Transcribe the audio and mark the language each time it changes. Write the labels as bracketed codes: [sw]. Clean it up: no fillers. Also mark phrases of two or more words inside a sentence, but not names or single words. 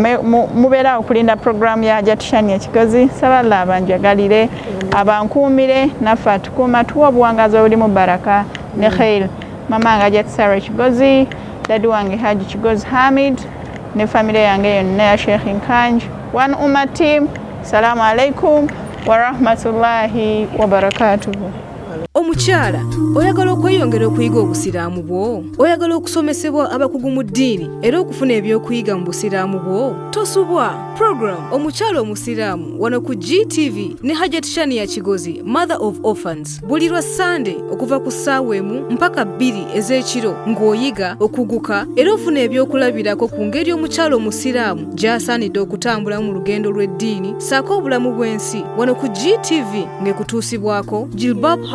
[lg] mubeera okulinda program ya Hajjat Shania Kigozi saba Allah abanjagalire abankuumire naffe atukuuma tuwa obuwangazi obulimu baraka ne khair mama nga Hajjat Sarah Kigozi dadi wange Haji Kigozi Hamid ne family yange yonna ya Sheikh Nkanj One Umma team [ar] سلام عليكم ورحمة الله وبركاته. [lg] Omukyala oyagala okweyongera okuyiga obusiraamu bwo? Oyagala okusomesebwa abakugu mu ddiini era okufuna ebyokuyiga mu busiraamu bwo? Tosubwa program omukyala omusiraamu wano ku GTV ne Hajjat Shania Kigozi, [en] Mother of Orphans, [lg] buli lwa Sunday okuva ku ssaawa 1 mpaka 2 ez'ekiro ng'oyiga okuguka era ofuna ebyokulabirako ku ngeri omukyala omusiraamu gy'asaanidde okutambula mu lugendo lw'eddiini ssaako obulamu bw'ensi wano ku GTV ng'ekutuusibwako Jilbab House.